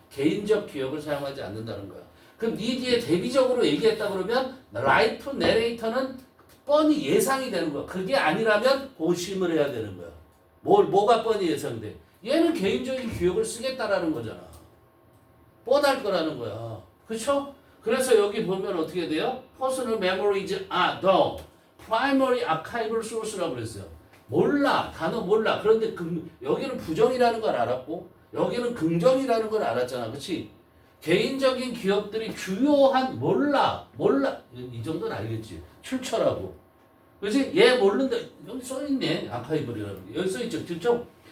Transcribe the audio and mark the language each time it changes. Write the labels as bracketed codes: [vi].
[ko] 개인적 기억을 사용하지 않는다는 거야. 그럼 이 뒤에 대비적으로 얘기했다 그러면 라이프 내레이터는 뻔히 예상이 되는 거야. 그게 아니라면 고심을 해야 되는 거야. 뭐가 뻔히 예상돼? 얘는 개인적인 기억을 쓰겠다라는 거잖아. 뻔할 거라는 거야. 그렇죠? 그래서 여기 보면 어떻게 돼요? [en] Personal memories are the primary archival source [ko] 라고 그랬어요. 몰라. 단어 몰라. 그런데 여기는 부정이라는 걸 알았고 여기는 긍정이라는 걸 알았잖아. 그렇지? 개인적인 기억들이 주요한 몰라. 이 정도는 알겠지. 출처라고. 그렇지? 얘 모른다. 여기 써있네. 아카이블이라는 게. 여기 써있죠. 그렇죠?